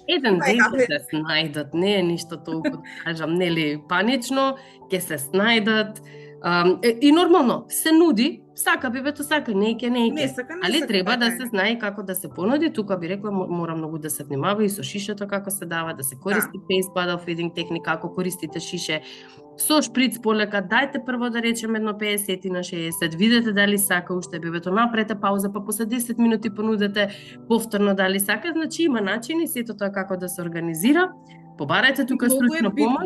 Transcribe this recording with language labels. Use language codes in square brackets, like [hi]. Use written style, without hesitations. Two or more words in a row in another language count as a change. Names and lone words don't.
[mk] Еден ден ќе се снајдат, не е ништо толку, да кажам, нели, панично, ќе се снајдат. И нормално, се нуди, сака бебето, сака, не сака, али треба да се знае како да се понуди. Тука би рекла, мора многу да се внимава и со шишето како се дава, да се користи [en] paced bottle feeding [mk] техника, ако користите шише. Со шприц полека, дајте прво да речеме едно 50 на 60, видете дали сака уште бебето, направете пауза, па после 10 минути понудете повторно дали сака, значи има начини сето тоа како да се организира. Побарајте тука стручна помош.